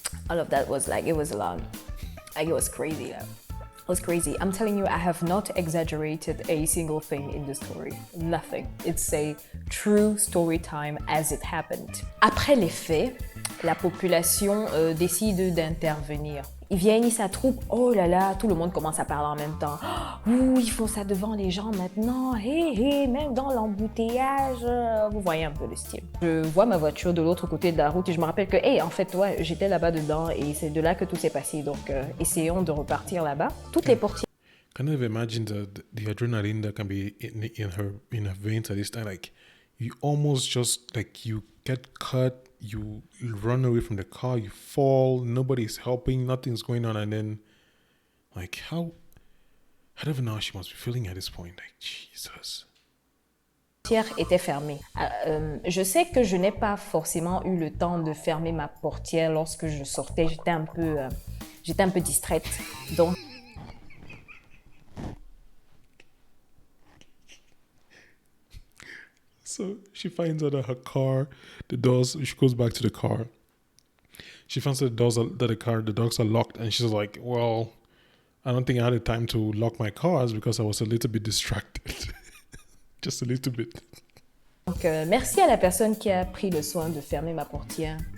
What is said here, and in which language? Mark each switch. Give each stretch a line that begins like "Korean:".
English: All of that was like, it was a lot. Like, it was crazy. It was crazy. I'm telling you, I have not exaggerated a single thing in the story. Nothing. It's a true story time as it happened.
French: Après les faits, la population décide d'intervenir. Ils viennent, ils s'attroupent. Oh là là, tout le monde commence à parler en même temps. Ouh, ils font ça devant les gens maintenant. Hé, même dans l'embouteillage. Vous voyez un peu le style. Je vois ma voiture de l'autre côté de la route et je me rappelle que, en fait, ouais, j'étais là-bas dedans et c'est de là que tout s'est passé. Donc, essayons de repartir là-bas. Toutes les portières.
English: Can you imagine the adrenaline that can be in her veins at this time? Like, you almost just, like, you get cut, you run away from the car, you fall, nobody's helping, nothing's going on, and then, like, I don't even know how she must be feeling at this point. Like, Jesus.
French: Était fermée. Je sais que je n'ai pas forcément eu le temps de fermer ma portière lorsque je sortais. J'étais un peu distraite. Donc.
English: So she finds out that her car, the doors, she goes back to the car. She finds that the dogs are locked, and she's like, well, I don't think I had the time to lock my cars because I was a little bit distracted. Just a little bit.
French: Donc, merci à la personne qui a pris le soin de fermer ma portière.